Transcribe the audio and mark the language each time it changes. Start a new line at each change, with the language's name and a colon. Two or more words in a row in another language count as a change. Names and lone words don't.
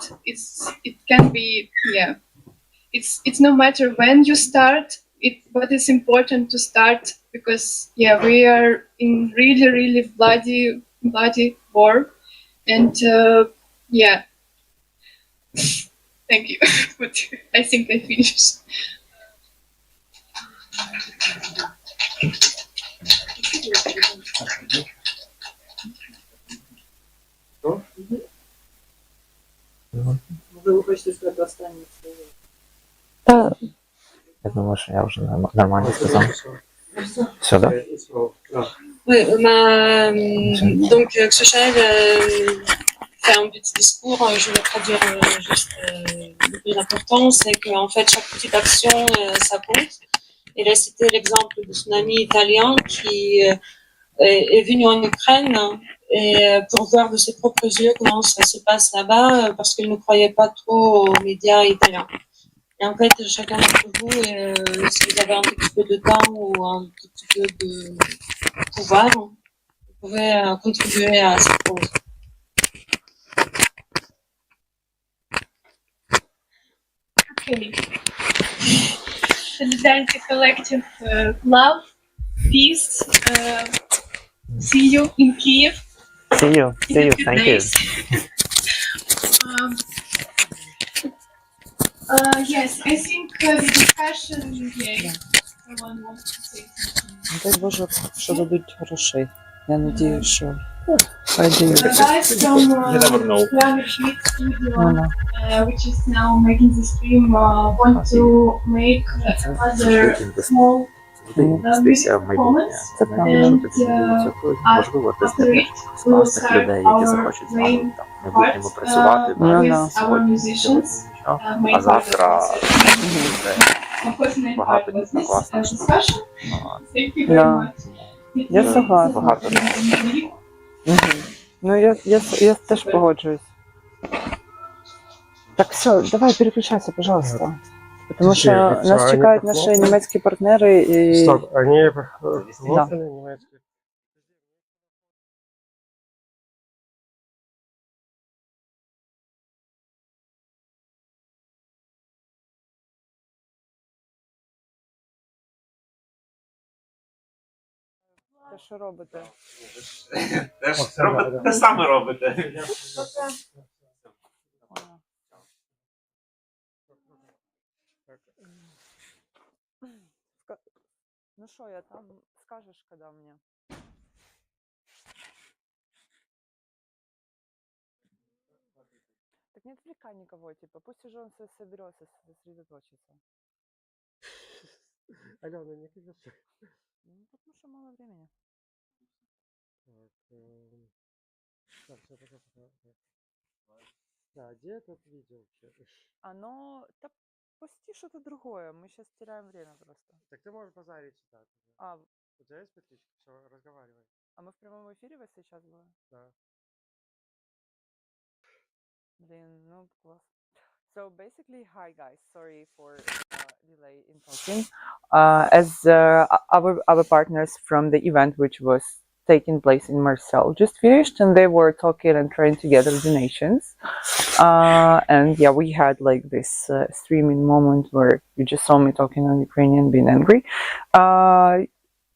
English: It can be, it's no matter when you start it, but it's important to start, because we are in really bloody war, and thank you. But I think I finished.
Ukrainian: Ви хочете сказати останнє слово? Я думаю, що я вже нормально сказав.
Russian: Все, да?
French: Oui, donc Kshushaev fait un petit discours, je vais traduire juste le plus important, c'est qu'en fait chaque petite action, ça compte. Il a cité l'exemple de son ami italien qui est venu en Ukraine et pour voir de ses propres yeux comment ça se passe là-bas, parce qu'il ne croyait pas trop aux médias italiens. Et en fait, chacun d'entre vous, si vous avez un petit peu de temps ou un petit peu de pouvoir, vous pouvez contribuer à cette cause.
English: Okay. Solidarity Collective, love, peace. See you in Kiev. See you. Thank you. Yes, I think the discussion. Someone wants to say something.
Ukrainian: Дай Боже, що дадуть грошей. Я надію, що хай дають.
English: Guys from Studio, which is now making the stream, want to make other small comments, and after it we will start our main part with our musicians.
Ukrainian: А завтра багато discussion.
English: Thank you very much.
Russian: Я согласна.
Ukrainian: Ну, я теж погоджуюсь.
Russian: Так, все, давай переключайся, пожалуйста. Потому что нас чекают наши немецкие партнеры и... Стоп, они Да. немецкие.
Ukrainian: Те, що робите? Те саме робите.
Russian: Ну что, я там скажешь, когда мне? Так не отвлекай никого, типа, пусть уже он соберется, сосредоточится. Алена, не кричи. Ну, потому что мало времени. Так, все, пока. Да, где этот видео вообще? Оно... Да пусти что-то другое, мы сейчас теряем время просто. Так ты можешь базарить читать. А, У тебя есть подписчик? Все, разговаривай. а мы в прямом эфире вас сейчас были? Да. Блин, ну класс.
English: So basically, hi guys, sorry for delay in talking. As our partners from the event, which was taking place in Marseille, just finished, and they were talking and trying to gather donations. And yeah, we had like this streaming moment where you just saw me talking on Ukrainian, being angry.